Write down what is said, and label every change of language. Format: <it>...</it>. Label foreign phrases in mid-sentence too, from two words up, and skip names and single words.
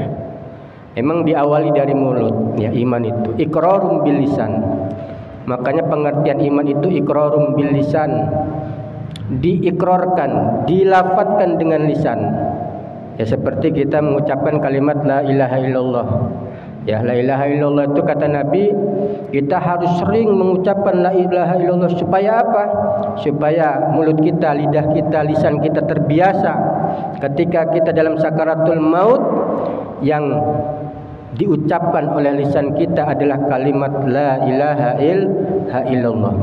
<id>Emang diawali dari mulut ya iman itu.</id> <ar>إقرار باللسان.</ar> <id>Makanya pengertian iman itu</id> <ar>إقرار باللسان.</ar> <id>Diikrarkan, dilafadzkan dengan lisan. Ya seperti kita mengucapkan kalimat</id> <ar>لا إله إلا الله.</ar> <id>Ya</id> <ar>لا إله إلا الله</ar> <id>itu kata Nabi, kita harus sering mengucapkan</id> <ar>لا إله إلا الله</ar> <id>supaya apa? Supaya mulut kita, lidah kita, lisan kita terbiasa ketika kita dalam sakaratul maut, yang diucapkan oleh lisan kita adalah kalimat</id> <ar>لا إله إلا الله.</ar>